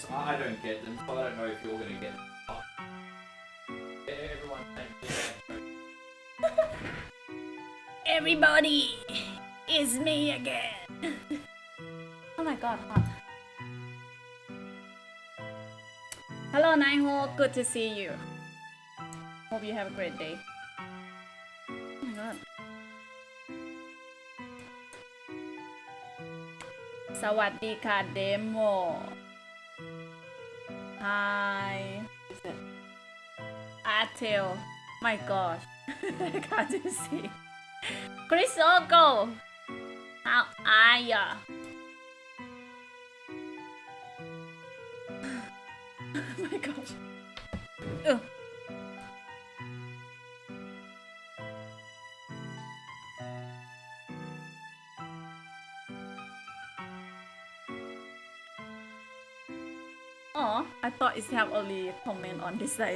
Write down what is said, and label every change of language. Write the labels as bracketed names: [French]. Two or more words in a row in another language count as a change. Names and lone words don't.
[English] I don't get them, so I don't know if you're gonna get them. Everyone's saying really bad jokes. Everybody, It's me again. Oh my god, hot. Hello, Nineho. Good to see you. Hope you have a great day. Oh my god. [Thai] สวัสดีค่ะ Demo. [English] Hi. Artel. My gosh. I can't even see. Chris Ogo. How are ya? Oh my gosh. Ugh. Oh, I thought it's have only comment on this side.